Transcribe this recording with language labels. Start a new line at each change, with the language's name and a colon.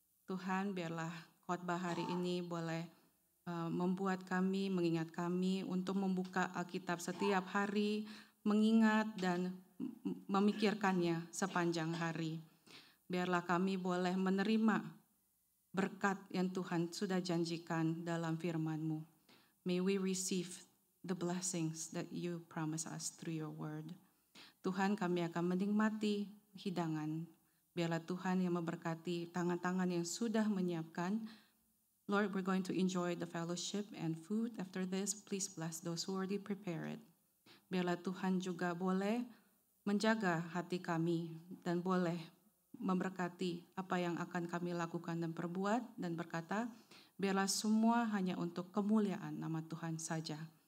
Indonesian: Tuhan, biarlah khotbah hari ini boleh membuat kami, mengingat kami untuk membuka Alkitab setiap hari, mengingat dan memikirkannya sepanjang hari. Biarlah kami boleh menerima berkat yang Tuhan sudah janjikan dalam firman-Mu.
English: May we receive the blessings that you promise us through your word.
Indonesian: Tuhan, kami akan menikmati hidangan. Biarlah Tuhan yang memberkati tangan-tangan yang sudah menyiapkan.
English: Lord, we're going to enjoy the fellowship and food after this. Please bless those who already prepared.
Indonesian: Biarlah Tuhan juga boleh menjaga hati kami dan boleh memberkati apa yang akan kami lakukan dan perbuat, dan berkata, biarlah semua hanya untuk kemuliaan nama Tuhan saja.